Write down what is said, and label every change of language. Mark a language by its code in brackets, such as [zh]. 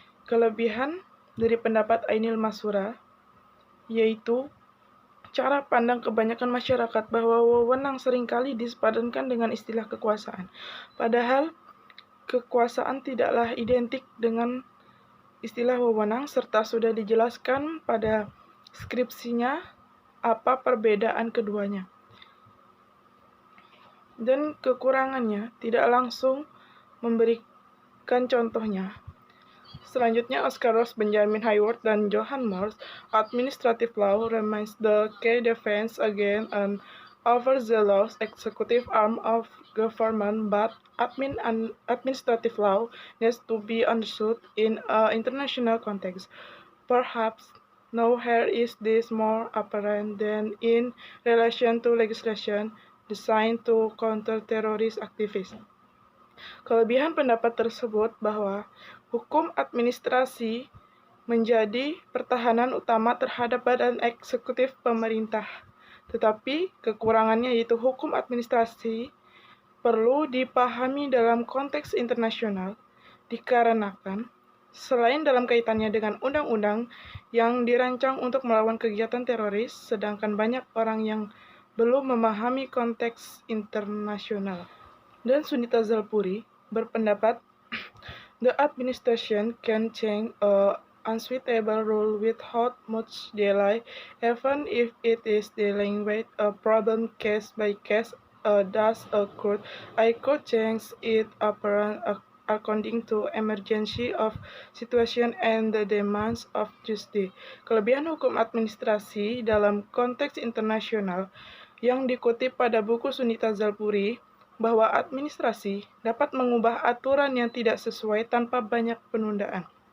[id] Kelebihan dari pendapat Ainil Masura yaitu cara pandang kebanyakan masyarakat bahwa wewenang seringkali disepadankan dengan istilah kekuasaan, padahal kekuasaan tidaklah identik dengan istilah wewenang, serta sudah dijelaskan pada skripsinya apa perbedaan keduanya. Dan kekurangannya tidak langsung memberikan contohnya. Selanjutnya, [en] Oscar Ross, Benjamin Hayward, dan Johan Morse, Administrative Law remains the key defense against an overzealous executive arm of government, but administrative law needs to be understood in an international context. Perhaps nowhere is this more apparent than in relation to legislation designed to counter terrorist activism. [id] Kelebihan pendapat tersebut bahwa hukum administrasi menjadi pertahanan utama terhadap badan eksekutif pemerintah. Tetapi kekurangannya yaitu hukum administrasi perlu dipahami dalam konteks internasional dikarenakan selain dalam kaitannya dengan undang-undang yang dirancang untuk melawan kegiatan teroris, sedangkan banyak orang yang belum memahami konteks internasional. Dan Sunita Zalpuri berpendapat, [en] the administration can change a unsuitable rule without much delay, even if it is dealing with a problem case by case. Thus, I could change it according to emergency of situation and the demands of justice. [id] Kelebihan hukum administrasi dalam konteks internasional yang dikutip pada buku Sunita Zalpuri bahwa administrasi dapat mengubah aturan yang tidak sesuai tanpa banyak penundaan.